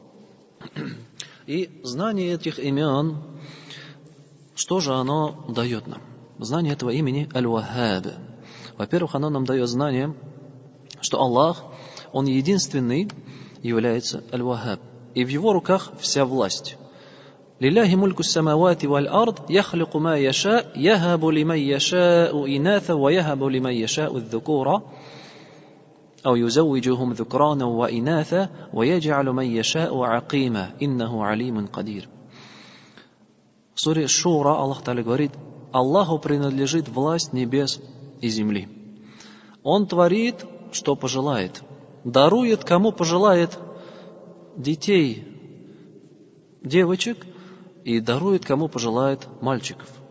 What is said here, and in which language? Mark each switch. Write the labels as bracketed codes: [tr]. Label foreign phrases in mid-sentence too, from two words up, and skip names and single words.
[ru] И знание этих имен, что же оно дает нам? Знание этого имени Аль-Ваххаб. Во-первых, оно нам дает знание, что Аллах, Он единственный является Аль-Ваххаб. И в Его руках вся власть. [ar] لله ملك السماوات والأرض يخلق ما يشاء يهب لمن يشاء إناثا ويهب لمن يشاء الذكورا أو يزوجهم ذكرانا وإناثا ويجعل من يشاء عقيما إنه عليم قدير. [ru] В суре Шура Аллах Та'аля говорит: Аллаху принадлежит власть небес и земли. Он творит, что пожелает. Дарует, кому пожелает, детей, девочек, и дарует, кому пожелает, мальчиков.